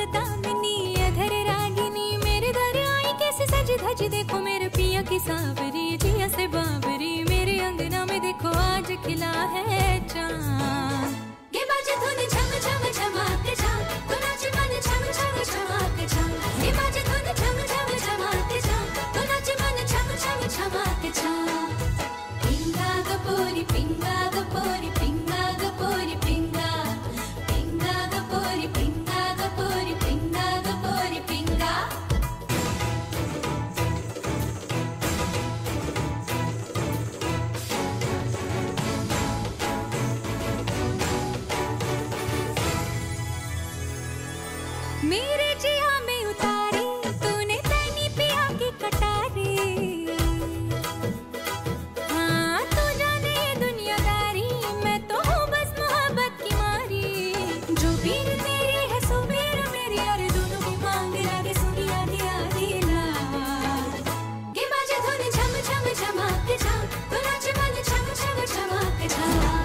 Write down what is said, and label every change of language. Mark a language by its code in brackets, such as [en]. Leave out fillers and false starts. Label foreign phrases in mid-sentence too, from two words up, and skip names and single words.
[hi] दामिनी अधर रागिनी, मेरे दर आई कैसे सज धज देखो मेरे पिया की सावरी, जिया से बाबरी, मेरे अंगना में देखो आज खिला है चांद। ये बाजे धुन झम झम झमाक झाम, तो नाचे मन झम झम झमाक झाम, ये बाजे धुन झम झम झमाक झाम, तो नाचे मन झम झम झमाक झाम। [mr] पिंगा गपोरी पिंगा गपोरी पिंगा गपोरी पिंगा, पिंगा गपोरी पिंगा गपोरी पिंगा गपोरी पिंगा। [hi] मेरे जिया में उतारी तूने तैनी पिया की कटारी, हाँ तू जाने ये दुनियादारी, मैं तो हूँ बस मोहब्बत की मारी, जो पीर तेरी है सो पीर मेरी, अरे दोनों की मांग लागे सुनिया दिया दिला। ये बाजे धुन झम झम झमाक झाम, तो नाचे मन झम झम झमाक झाम।